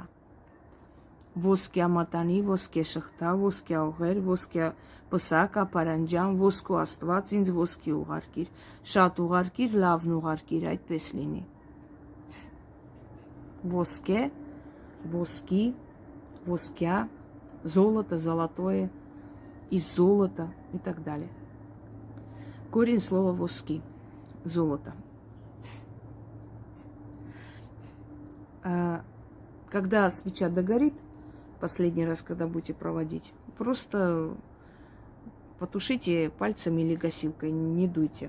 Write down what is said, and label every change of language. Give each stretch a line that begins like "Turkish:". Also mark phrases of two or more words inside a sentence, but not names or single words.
Armenian: Ոսկյա մատանի, ոսկե շղթա, ոսկյա օղեր, ոսկյա պսակ, ապարանջան, ոսկու աստված ինձ ոսկի ուղարկիր. Շատ ուղարկիր, լավն ուղարկիր, այդպես լինի. Ոսկե, ոսկի, ոսկյա,
Russian: золото, золотое, из золота и так далее. Корень слова воски. Золото. Когда свеча догорит, последний раз, когда будете проводить, просто потушите пальцами или гасилкой, не дуйте.